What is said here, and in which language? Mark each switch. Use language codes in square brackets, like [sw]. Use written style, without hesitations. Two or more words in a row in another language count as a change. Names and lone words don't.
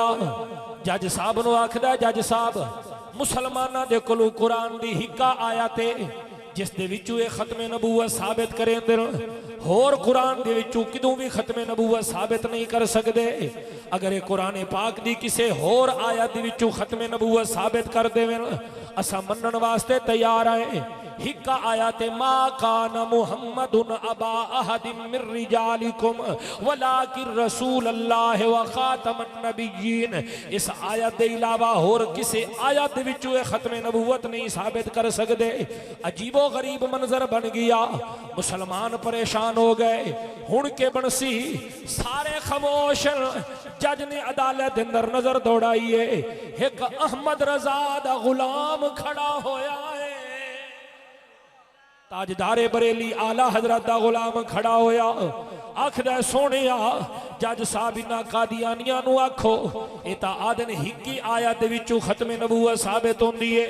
[pa] جج صاحب نوں آکھدا جج صاحب مسلماناں دے کولوں قرآن دی ہکا آیا تے جس دے وچوں یہ ختم نبوت ثابت کریں دے ہور قرآن دے وچوں کدوں بھی ختم نبوت ثابت نہیں کر سکتے. اگر یہ قرآن پاک دی کسے ہور آیت دے وچوں ختم نبوت ثابت کر دیویں اسا منن واسطے تیار آئے. ہکا آیت [ar] ما كان محمد أبا أحد من رجالكم ولكن رسول الله وخاتم النبيين. [pa] اس آیت کے علاوہ ہور کسی آیت دے وچوں یہ ختم نبوت نہیں ثابت کر سکتے. [ur] عجیب و غریب منظر بن گیا۔ مسلمان پریشان ہو گئے. [pa] ہن کے بنسی سارے خاموش. [ur] جج نے عدالت کے اندر نظر دوڑائی ہے. [pa] ایک احمد رضا دا غلام کھڑا ہویا ہے. تاجدار بریلی اعلیٰ حضرت دا غلام کھڑا ہویا. آکھدا سوہنے جج صاحب انہاں قادیانیاں نوں آکھو یہ تاں آدن ہکی آیت دے وچوں ختم نبوت ثابت ہوندی ہے.